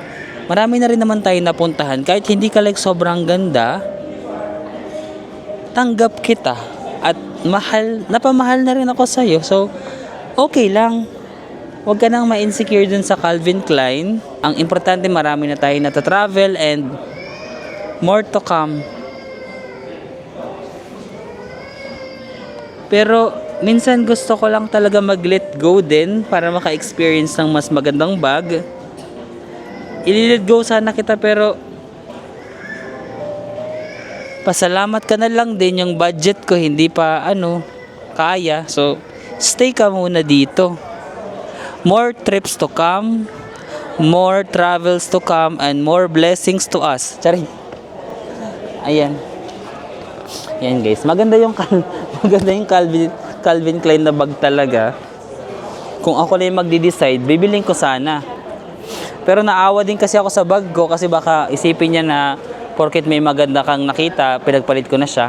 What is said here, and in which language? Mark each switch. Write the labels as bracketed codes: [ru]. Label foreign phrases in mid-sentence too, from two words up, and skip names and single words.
[tl] Marami na rin naman tayo napuntahan. Kahit hindi ka like sobrang ganda, tanggap kita. At napamahal na rin ako sa'yo. So, okay lang. Huwag ka nang ma-insecure dun sa Calvin Klein. Ang importante, marami na tayo nata-travel and [en] more to come. [tl] Pero, minsan gusto ko lang talaga mag-let go din para maka-experience ng mas magandang bag. I-let go sana kita, pero pasalamat ka na lang din yung budget ko hindi pa kaya. So, stay ka muna dito. [en] More trips to come, more travels to come, and more blessings to us. [tl] Charing. Ayan. Ayan guys, maganda yung Calvin Klein na bag talaga. Kung ako lang yung magde-decide, bibiling ko sana. Pero naawa din kasi ako sa bag ko kasi baka isipin niya na porket may maganda kang nakita, pinagpalit ko na siya.